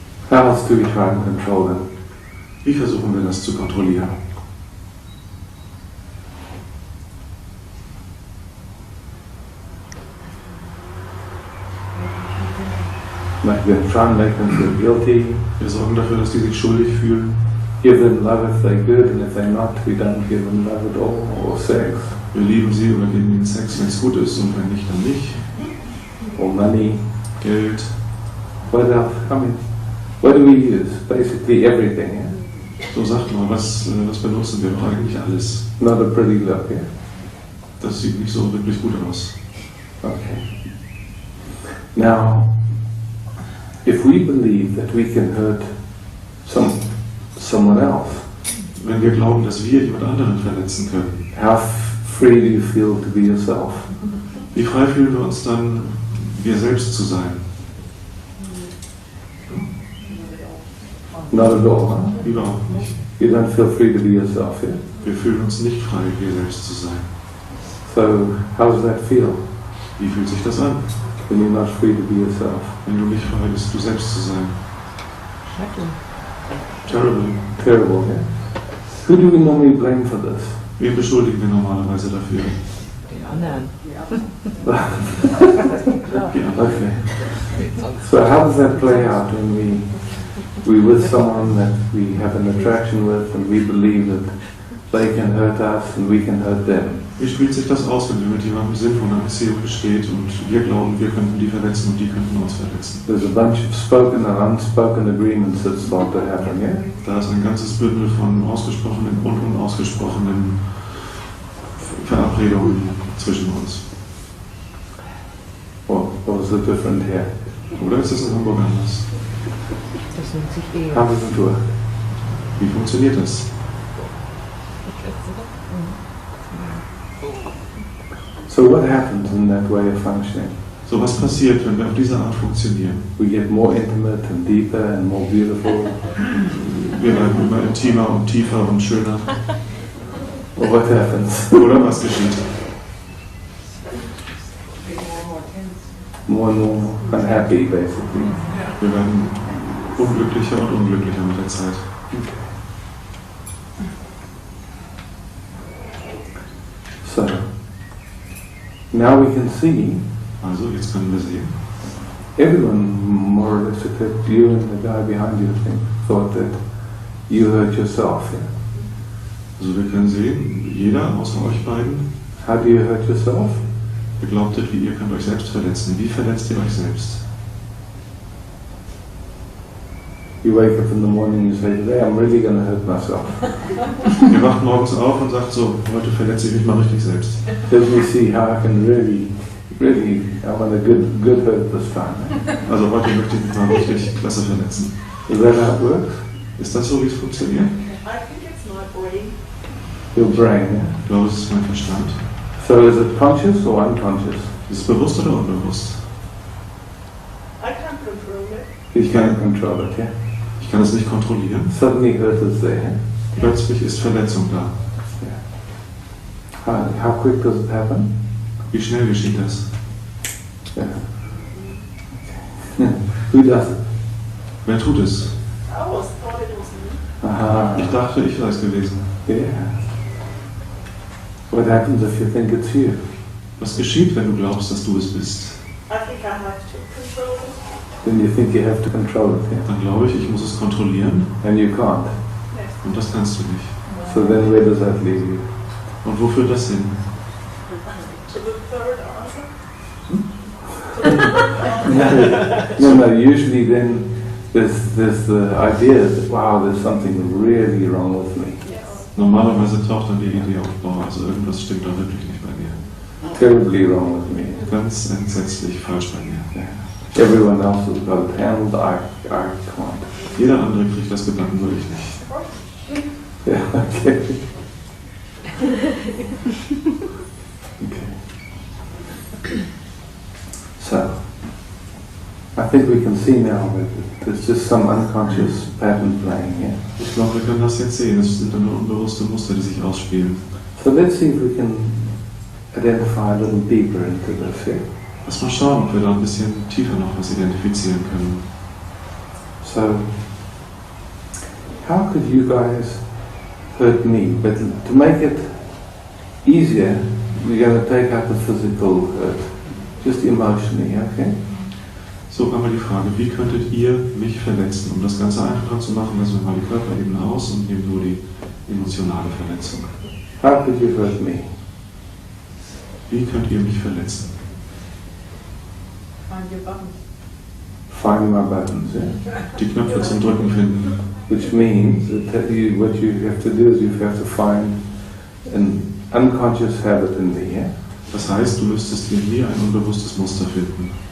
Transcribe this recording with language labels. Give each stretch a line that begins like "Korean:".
English: How else do we try and control them?
German: Wie versuchen wir das zu kontrollieren?
English: Like we try and make them feel guilty.
German: Wir sorgen dafür, dass die sich schuldig fühlen.
English: Give them love if they're good, and if they're not, we don't give them love at all, or sex.
German: Wir lieben sie oder geben ihnen Sex, wenn es gut ist, und wenn nicht, dann nicht.
English: Or money.
German: Geld.
English: What else? I mean, what do we use? Basically everything, yeah?
German: So sagt mal, was benutzen wir doch eigentlich alles?
English: Not a pretty look, yeah?
German: Das sieht nicht so wirklich gut aus.
English: Okay. Now, if we believe that we can hurt someone else,
German: Wenn wir glauben, dass wir jemand anderen verletzen können,
English: how free do you feel to be yourself?
German: wie frei fühlen wir uns dann, wir selbst zu sein?
English: Not at all, huh?
German: Überhaupt nicht.
English: You don't feel free to be yourself, yeah?
German: Wir fühlen uns nicht frei, wir selbst zu sein.
English: So, how does that feel?
German: Wie fühlt sich das an,
English: When you're not free to be yourself?
German: wenn du nicht frei bist, du selbst zu sein?
English: Terrible. Terrible, yeah? Who do we normally blame for this?
German: Wen beschuldigen wir normalerweise dafür? Den anderen. Die anderen.
English: Okay. So how does that play out when we're with someone that we have an attraction with and we believe that they can hurt us and we can hurt them?
German: Wie spielt sich das aus, wenn wir mit jemandem sind, wo eine Beziehung besteht und wir glauben, wir könnten die verletzen und die könnten uns verletzen?
English: There's a bunch of spoken and unspoken agreements that start to happen, yeah?
German: Da ist ein ganzes Bündel von ausgesprochenen und unausgesprochenen Verabredungen zwischen uns.
English: Or is it different here?
German: Oder ist es in Hamburg anders? Das nennt sich Ehe.
English: How does it work?
German: Wie funktioniert das?
English: So what happens in that way of functioning?
German: So, was passiert, wenn wir auf diese Art funktionieren?
English: We get more intimate and deeper and more beautiful.
German: Wir werden immer intimer und tiefer und schöner.
English: Or what happens?
German: Oder was geschieht?
English: More and more unhappy, basically.
German: Wir werden unglücklicher und unglücklicher mit der Zeit.
English: So, now we can see
German: Also, jetzt können wir sehen,
English: everyone, more or less, except you and the guy behind you, I think, thought that you hurt yourself. Yeah?
German: also wir können sehen, jeder außer euch beiden,
English: How do you hurt yourself?
German: ihr glaubtet, wie ihr könnt euch selbst verletzen. Wie verletzt ihr euch selbst?
English: You wake up in the morning and you say, today I'm really going to hurt myself.
German: Ihr wacht morgens auf und sagt so, heute verletze ich mich mal richtig selbst.
English: Let me see how I can really, I want a good hurt this time.
German: Also heute möchte ich mich mal richtig klasse verletzen.
English: Is that how it works?
German: Ist das so, wie es funktioniert?
English: I think it's my brain. Your brain, yeah?
German: Ich glaube, es ist mein Verstand.
English: So is it conscious or unconscious?
German: Ist es bewusst oder unbewusst?
English: I can't control it. You can't control it, yeah?
German: Ich kann es nicht kontrollieren.
English: Suddenly hurt is there.
German: Plötzlich ist Verletzung da.
English: How quick does it happen?
German: Wie schnell geschieht das?
English: Yeah. Who does it?
German: Wer tut es?
English: I always thought it was me. Aha.
German: Ich dachte, ich sei es gewesen.
English: Yeah. What happens if you think it's you?
German: Was geschieht, wenn du glaubst, dass du es bist?
English: I think I have to control it. Then you think you have to control it, yeah?
German: Dann glaube ich muss es kontrollieren
English: And you can't.
German: und das kannst du nicht.
English: So then where does that leave you?
German: Und wo führt das hin?
English: To the third answer. No, usually then there's the idea that, wow, there's something really wrong with me.
German: Normalerweise taucht dann die Idee auf, boah, also irgendwas stimmt da wirklich nicht bei mir.
English: Terribly wrong with me.
German: Ganz entsetzlich falsch bei mir.
English: Everyone else has got it handled, I can't.
German: Jeder andere kriegt das gebacken, nur ich nicht.
English: Yeah, okay. Okay. So, I think we can see now that there's just some unconscious pattern playing here.
German: Ich glaube, wir können das jetzt sehen. Es sind dann nur unbewusste Muster, die sich ausspielen.
English: So let's see if we can identify a little deeper into this here.
German: Lass mal schauen, ob wir da ein bisschen tiefer noch was identifizieren können.
English: So, how could you guys hurt me? But to make it easier, we're going to take out the physical hurt, just emotionally, okay?
German: So einmal die Frage, wie könntet ihr mich verletzen? Um das Ganze einfacher zu machen, lassen wir mal die Körperebene aus und nehmen nur die emotionale Verletzung.
English: How could you hurt me?
German: Wie könnt ihr mich verletzen?
English: Find your buttons. Find my buttons, yeah?
German: Die Knöpfe zum Drücken finden.
English: Which means that what you have to do is you have to find an unconscious habit in me, yeah?
German: Das heißt, du müsstest in mir ein unbewusstes Muster finden.